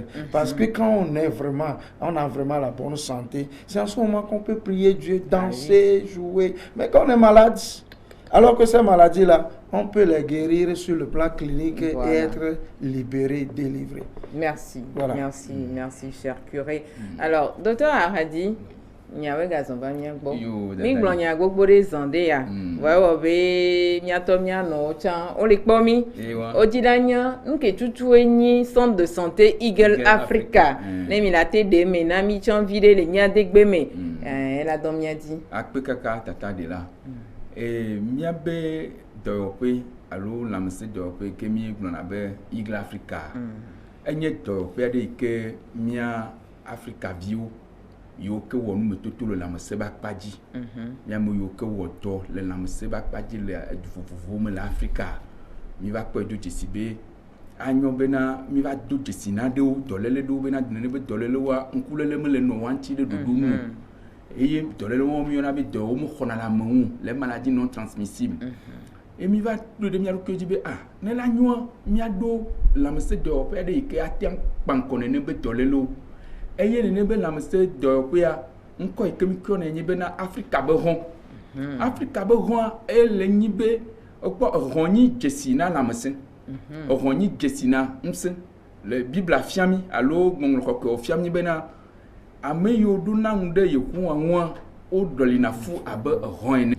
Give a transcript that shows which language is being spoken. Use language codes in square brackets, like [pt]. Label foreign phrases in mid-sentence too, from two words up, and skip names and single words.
[fr] Parce que quand on a vraiment la bonne santé, c'est en ce moment qu'on peut prier Dieu, danser, jouer. Mais quand on est malade, alors que ces maladies-là, on peut les guérir sur le plan clinique et être libéré, délivré. Merci, merci, cher curé. Alors, docteur Hadi, [ee] nyawe gazomba nyagbo mi gblɔ nya gbogbo ɖe zã ɖe ya vɔwɔ be miatɔ mianɔ tsã wole kpɔ mi wodzi ɖa nya nuke tutuwoe nyi [fr] centre de santé [ee] Eagle Africa ne mi la te ɖe me na mi tsã vi ɖe le miadegbe me ela dɔ miadi akpe kaka tata de la miabe dɔyɔƒe alo lãmesẽ dɔyɔƒe ke mi gblɔna be Eagle Africa enye dɔyɔƒe aɖe yi ke mia Afrika viwo yo ke wo nu metoto le lamese ba kpadzi miame yo ke wo dɔ le lamese ba kpadzi le vovovo me le Afrika mi va kpɔ do dzesi be anyo bena mi va do dzesi na ɖewo dɔléle ɖewo bena nene be dɔléle wa ŋkulele me le nɔ wa ŋuti ɖe ɖoɖo nu eye dɔléle wo mi yɔna be dɔwo me xɔna le ame ŋu le [fr] maladie non transmissible et [ee] mi va do de mia ɖokui dzi be ne la nyoa mia do lamese dɔwɔƒe aɖe yi ke ate kpa ŋkɔ nene be dɔlélewo eye nene be lamese dɔwɔƒea ŋkɔ yi ke mi kɔ ne bena Afrika be hɔn Afrika be hɔn ele nyi be ekpɔ ehɔn nyi dzesi na lamese ehɔn nyi dzesi na ŋusẽ le Biblia fiami alo ŋɔŋlɔ kɔkɔe fiami bena ame yiwo ɖo na ŋu ɖe Yehowa ŋua wo ɖɔlina fu abe ehɔn ene.